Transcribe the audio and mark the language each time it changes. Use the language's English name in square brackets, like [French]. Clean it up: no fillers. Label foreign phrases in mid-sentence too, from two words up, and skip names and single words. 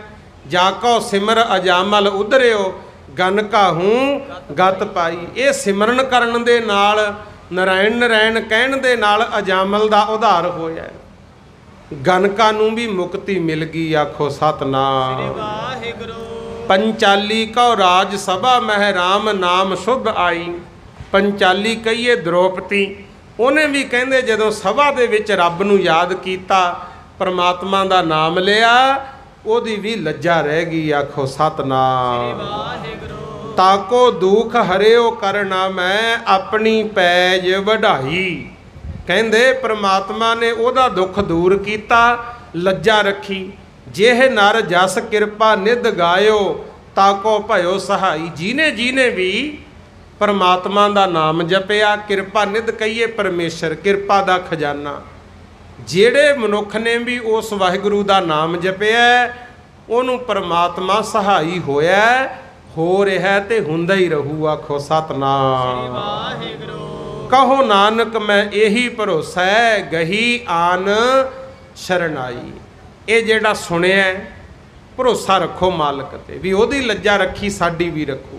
[Punjabi] ਜਾਕੋ ਸਿਮਰ ਅਜਾਮਲ ਉਧਰਿਓ, ਗਨ ਕਾਹੂੰ ਗਤ ਪਾਈ। ਯੇ ਸਿਮਰਨ ਕਰਨ ਦੇ ਨਾਲ, ਨਾਰਾਇਣ ਨਾਰਾਇਣ ਕਹਣ ਦੇ ਨਾਲ ਅਜਾਮਲ ਦਾ ਉਧਾਰ ਹੋਇਆ। ਗਨਕਾ ਨੂੰ ਭੀ ਮੁਕਤੀ ਮਿਲ ਗਈ, ਆਖੋ ਸਤਨਾਮ। ਪੰਚਾਲੀ ਕੌ ਰਾਜ ਸਭਾ ਮਹ ਰਾਮ ਨਾਮ ਸ਼ੁਭ ਆਈ। ਪੰਚਾਲੀ ਕਹੀਏ ਦ੍ਰੋਪਦੀ, ਉਨ੍ਹੇਂ ਭੀ ਕਹਤੇ ਜਦੋਂ ਸਭਾ ਦੇ ਵਿਚ ਰੱਬ ਨੂੰ ਯਾਦ ਕੀਤਾ, ਪਰਮਾਤਮਾ ਦਾ ਨਾਮ ਲਿਆ, ਓਦੀ ਭੀ ਲੱਜਾ ਰਹਿ ਗਈ, ਆਖੋ ਸਤਨਾਮ। ਤਾਕੋ ਦੁਖ ਹਰਿਓ ਕਰਨਾ ਮੈਂ ਅਪਨੀ ਪੈਜ ਵਢਾਈ। ਕਹੰਦੇ ਪਰਮਾਤਮਾ ਨੇ ਓਦਾ ਦੁਖ ਦੂਰ ਕੀਤਾ, ਲੱਜਾ ਰੱਖੀ। ਜੇਹ ਨਰ ਜਸ ਕਿਰਪਾ ਨਿਧ ਗਾਇਓ, ਤਾਕੋ ਭਯੋ ਸਹਾਈ। ਜਿਨੇ ਜਿਨੇ ਭੀ ਪਰਮਾਤਮਾ ਕਾ ਨਾਮ ਜਪਿਆ, ਕਿਰਪਾ ਨਿਧ ਕਹੀਏ ਪਰਮੇਸ਼ਵਰ, ਕਿਰਪਾ ਕਾ ਖਜ਼ਾਨਾ। ਜੇੜ੍ਹੇ ਮਨੁੱਖ ਨੇ ਭੀ ਉਸ ਵਾਹਿਗੁਰੂ ਕਾ ਨਾਮ ਜਪਿਆ, ਉਨ੍ਹੋਂਨੇ ਪਰਮਾਤਮਾ ਸਹਾਈ ਹੋਇਆ, ਹੋ ਰਹਾ ਤੇ ਹੁੰਦਾ ਹੀ ਰਹੂ, ਆਖੋ ਸਤਨਾਮ। ਕਹੋ ਨਾਨਕ ਮੈਂ ਯਹੀ ਭਰੋਸਾ ਹੈ, ਗਹੀ ਆਨ ਸ਼ਰਣਾਈ। ਯੇ ਜੇੜ੍ਹਾ ਸੁਣਿਆ ਭਰੋਸਾ ਰੱਖੋ ਮਾਲਕ ਤੇ, ਭੀ ਓਦੀ ਲੱਜਾ ਰੱਖੀ, ਸਾਡੀ ਭੀ ਰੱਖੋ।